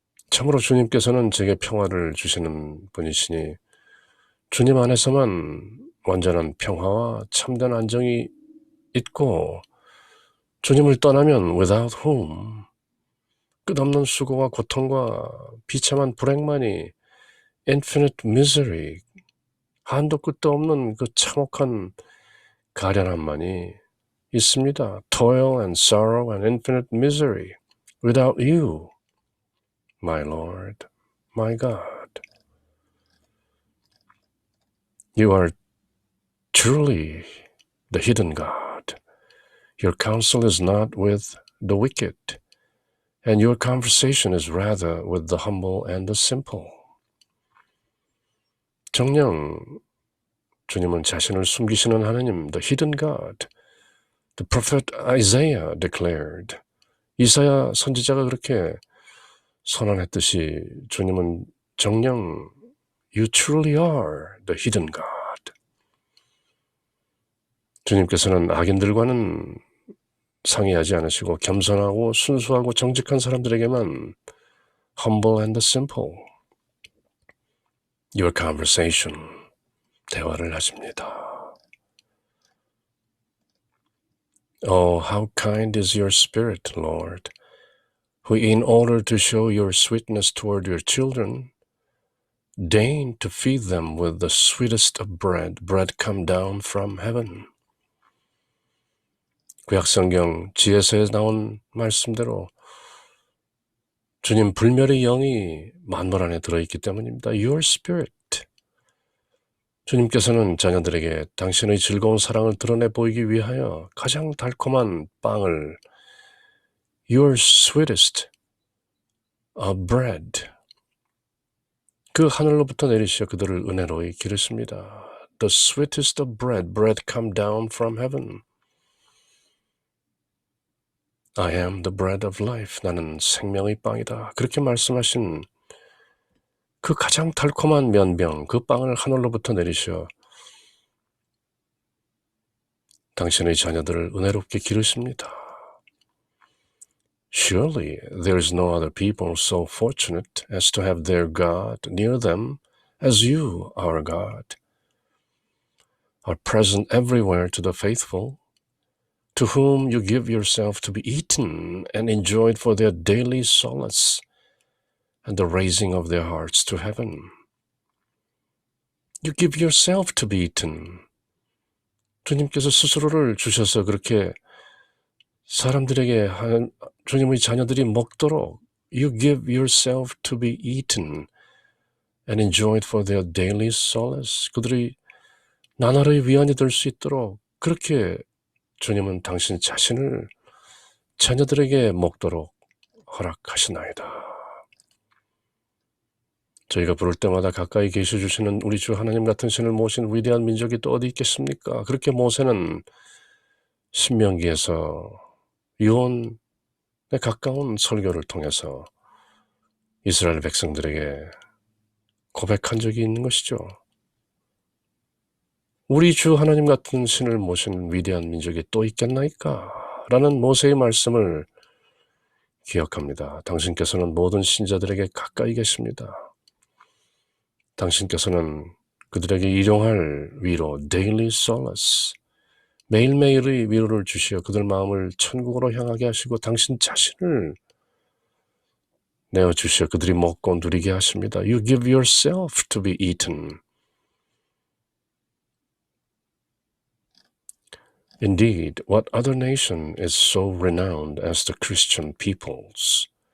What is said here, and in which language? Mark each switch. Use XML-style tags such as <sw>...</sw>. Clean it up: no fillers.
<ko>참으로 주님께서는 제게 평화를 주시는 분이시니 주님 안에서만 완전한 평화와 참된 안정이 있고 주님을 떠나면</ko> <en>without whom</en> <ko>끝없는 수고와 고통과 비참한 불행만이</ko> <en>infinite misery</en> <ko>한도 끝도 없는 그 참혹한 가련함만이 있습니다.</ko> <en>Toil and sorrow and infinite misery without you, my Lord, my God. You are truly the hidden God. Your counsel is not with the wicked, and your conversation is rather with the humble and the simple.</en> <ko>정녕 주님은 자신을 숨기시는 하나님,</ko> <en>the hidden God. The prophet Isaiah declared.</en> <ko>이사야 선지자가 그렇게 선언했듯이 주님은 정녕</ko> <en>You truly are the hidden God.</en> <ko>주님께서는 악인들과는 상의하지 않으시고 겸손하고 순수하고 정직한 사람들에게만</ko> <en>humble and the simple, your conversation,</en> <ko>대화를 하십니다.</ko> <en>Oh, how kind is your spirit, Lord, who in order to show your sweetness toward your children, deign to feed them with the sweetest of bread come down from heaven.</en> <ko>구약성경 지혜서에 나온 말씀대로 주님 불멸의 영이 만물 안에 들어있기 때문입니다.</ko> <en>Your spirit.</en> <ko>주님께서는 자녀들에게 당신의 즐거운 사랑을 드러내 보이기 위하여 가장 달콤한 빵을</ko> <en>Your sweetest of bread</en> <ko>그 하늘로부터 내리시어 그들을 은혜로이 기르십니다.</ko> <en>The sweetest of bread come down from heaven. I am the bread of life.</en> <ko>나는 생명의 빵이다. 그렇게 말씀하신 그 가장 달콤한 면병, 그 빵을 하늘로부터 내리시어 당신의 자녀들을 은혜롭게 기르십니다.</ko> <en>Surely there is no other people so fortunate as to have their God near them as you, our God, are present everywhere to the faithful, to whom you give yourself to be eaten and enjoyed for their daily solace and the raising of their hearts to heaven. You give yourself to be eaten.</en> <ko>주님께서 스스로를 주셔서 그렇게 사람들에게 주님의 자녀들이 먹도록</ko> <en>You give yourself to be eaten and enjoyed for their daily solace.</en> <ko>그들이 나날의 위안이 될 수 있도록 그렇게 주님은 당신 자신을 자녀들에게 먹도록 허락하시나이다. 저희가 부를 때마다 가까이 계셔 주시는 우리 주 하나님 같은 신을 모신 위대한 민족이 또 어디 있겠습니까? 그렇게 모세는 신명기에서 유언에 가까운 설교를 통해서 이스라엘 백성들에게 고백한 적이 있는 것이죠. 우리 주 하나님 같은 신을 모신 위대한 민족이 또 있겠나이까? 라는 모세의 말씀을 기억합니다. 당신께서는 모든 신자들에게 가까이 계십니다. 당신께서는 그들에게 일용할 위로</ko> <en>daily solace,</en> <ko>매일매일의 위로를 주시어 그들 마음을 천국으로 향하게 하시고 당신 자신을 내어주시어 그들이 먹고 누리게 하십니다.</ko> <en>You give yourself to be eaten. Indeed, what other nation is so renowned as the Christian peoples?</en>